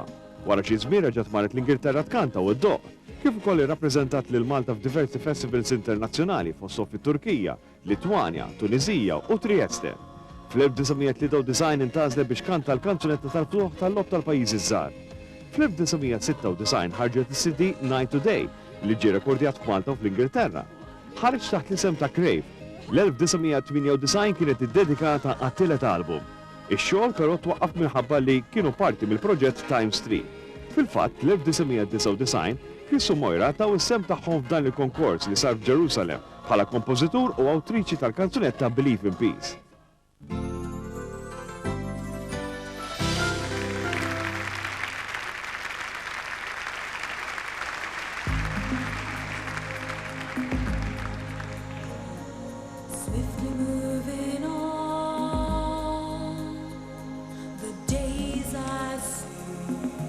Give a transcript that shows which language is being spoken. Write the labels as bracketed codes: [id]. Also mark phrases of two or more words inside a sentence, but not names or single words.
[mt] Wara xi żmien reġgħet marret l-Ingilterra tkanta u d-doq, kif ukoll irrappreżentat lil Malta f'diversi festivals internazzjonali fosthom fit-Turkija, Litwanja, Tunizija u Trieste. Fl-1993 intgħażlet biex kanta l-kanzunetta tal-ftuħ tal-lob tal-pajjiżi żgħar. Fl-1996 ħarġet is-CD Night to Day li ġie rekordjat f'Malta u fl-Ingilterra. Ħareġ taħt l-isem ta' Crave. L-1998 kienet iddedikata għat-tielet album. Ix-xogħol però twaqqaf minħabba li kienu parti mill-proġett Times 3. Fil-fatt, l-1999 Chris u Moira taw is-sem tagħhom f'dan il-konkors li sar f'Ġerusalemm bħala kompożitur u awtriċi tal-kanzunetta Believe in Peace. [en] Swiftly moving on, the days I see,